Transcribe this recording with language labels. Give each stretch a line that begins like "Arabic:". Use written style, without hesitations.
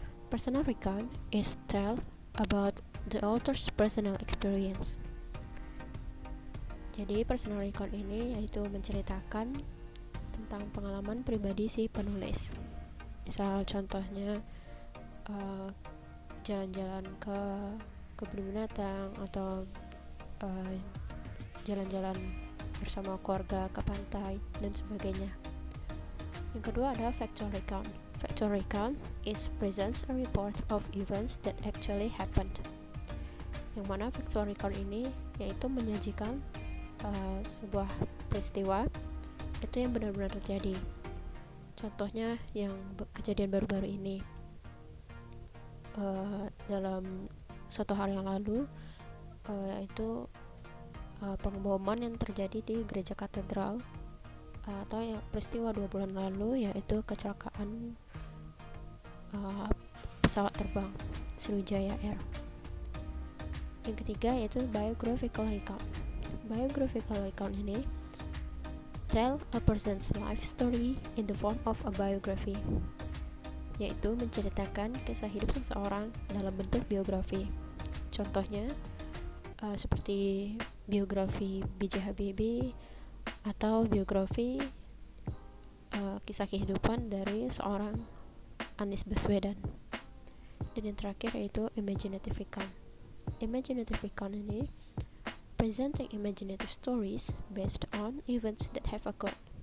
English: Personal recount is tell about the author's personal experience.
Indonesian: Jadi personal recount ini yaitu menceritakan tentang pengalaman pribadi si penulis. Misal contohnya jalan-jalan ke kebun binatang atau jalan-jalan bersama keluarga ke pantai dan sebagainya. Yang kedua ada factual recount.
English: Factual recount is presents a report of events that actually happened.
Indonesian: Yang mana factual recount ini yaitu menyajikan sebuah peristiwa itu yang benar-benar terjadi. Contohnya yang kejadian baru-baru ini, dalam suatu hari yang lalu itu pengeboman yang terjadi di gereja katedral, atau yang peristiwa 2 bulan lalu yaitu kecelakaan pesawat terbang Sriwijaya Air. Yang ketiga yaitu
English: biographical recount. Biographical recount ini tell a person's life story in the form of a biography,
Indonesian: yaitu menceritakan kisah hidup seseorang dalam bentuk biografi. Contohnya seperti biografi B.J. Habibie atau biografi kisah kehidupan dari seorang Anies Baswedan. Dan yang terakhir yaitu imaginative recount.
English: Imaginative recount ini presenting imaginative stories based on events that have occurred.